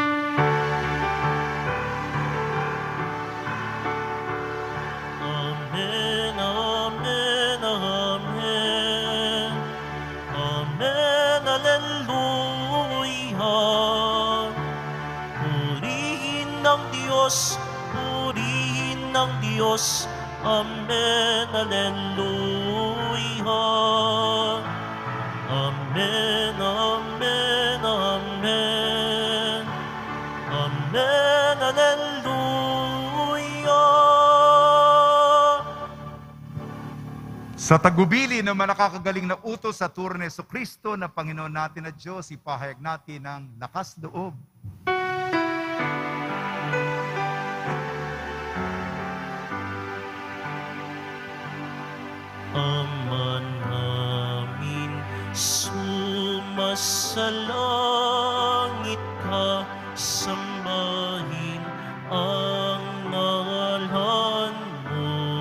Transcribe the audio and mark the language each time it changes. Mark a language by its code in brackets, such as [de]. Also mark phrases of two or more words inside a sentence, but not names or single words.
[la] Amen, amen, amen. Amen, alleluia. [tl] Purihin ng Diyos, purihin ng Diyos. [la] Amen, alleluia. Amen, amen, amen. Amen, alleluia. [tl] Sa tagubili ng mga nakakagaling na utos sa turo ni Jesucristo na Panginoon natin at Diyos, ipahayag natin ang lakas loob. Ama namin, sumasalangit ka, sambahin ang ngalan mo.